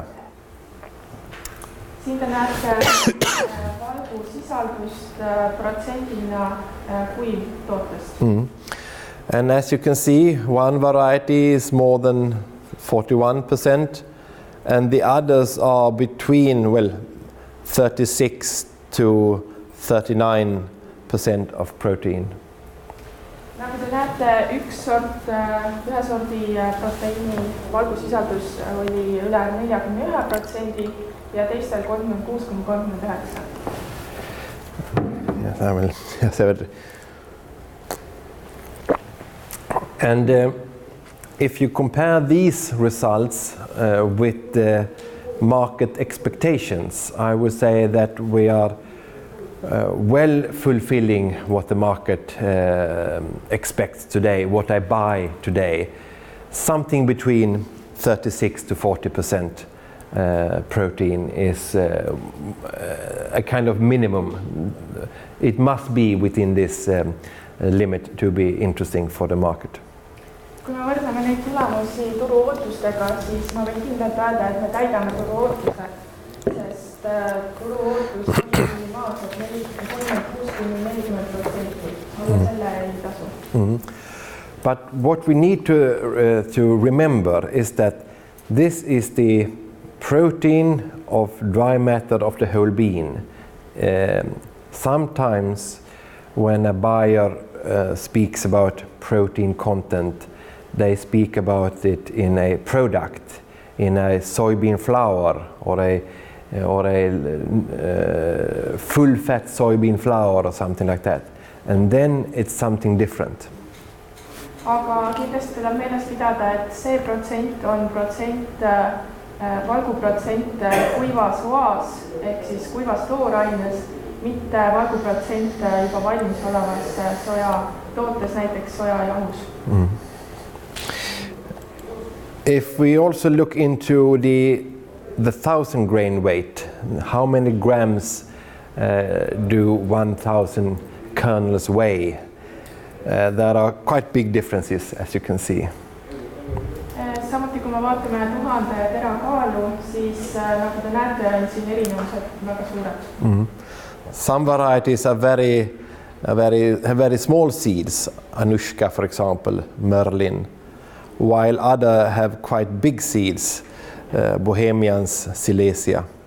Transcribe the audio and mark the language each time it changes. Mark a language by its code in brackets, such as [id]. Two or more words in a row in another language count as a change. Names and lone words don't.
[et] Siin te näete valgusisaldust protsendina kuivtootest. [en] And as you can see, one variety is more than 41%, and the others are between, well, 36 to 39% of protein. [et] Nagu te näete, ühe sordi proteiini valgusisaldus oli üle 41% ja teistel 36,39%. [en] And if you compare these results with the market expectations, I would say that we are well fulfilling what the market expects today, what I buy today. Something between 36 to 40% protein is a kind of minimum. It must be within this limit to be interesting for the market. [et] Kui me võrdleme neid tulemusi turu ootustega, siis ma võin kindlalt öelda, et me täidame turu ootused, sest turu ootus on minimaalselt 36–40%. Alla selle ei tasu. [en] But what we need to remember is that this is the protein of dry matter of the whole bean. Sometimes when a buyer speaks about protein content, they speak about it in a product, in a soybean flour or a full fat soybean flour or something like that. And then it's something different. [et] Aga kindlasti tuleb meeles pidada, et see protsent on protsent, valguprotsent kuivas oas ehk siis kuivas tooraines, mitte valguprotsent juba valmis olevas soja tootes, näiteks sojajahus. [en] If we also look into the 1,000 grain weight, how many grams do 1,000 kernels weigh? There are quite big differences, as you can see. [et] Samuti kui me vaatame 1000 tera kaalu, siis nagu te näete, on siin erinevused väga suured. [en] Some varieties are very small seeds, Anushka for example, Merlin, while other have quite big seeds, Bohemians, Silesia.